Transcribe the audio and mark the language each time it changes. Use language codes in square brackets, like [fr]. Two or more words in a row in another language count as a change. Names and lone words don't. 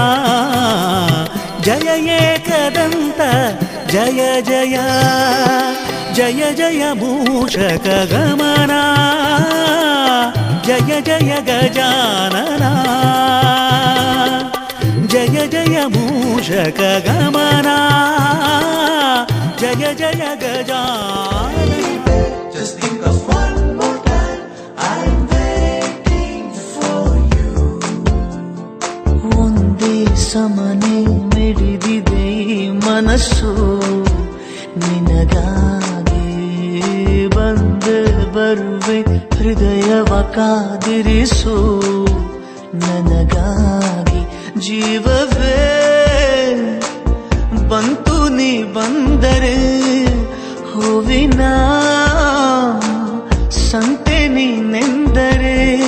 [sa] ಜಯ ಏಕದಂತ ಜಯ ಜಯ ಜಯ ಜಯ ಮೂಷಕ ಗಮನ ಜಯ ಜಯ ಗಜಾನನ ಜಯ ಜಯ ಮೂಷಕ ಗಮನ ಜಯ ಜಯ ಗಜಾನನ. [en] Just think of one more time, I'm waiting for you. [kn] ಒಂದೇ ಸಮನೆ ಮಿಡಿದಿದೆ ಈ ಮನಸ್ಸು ನಿನಗಾಗಿ ಬಂದೆ ಬರುವೆ ಹೃದಯವ ಕಾದಿರಿಸು ನನಗಾಗಿ ಜೀವವೇ ಬಂತು ನೀ ಬಂದರೆ ಹೂವಿನ ಸಂತೆ ನೀನೆಂದರೆ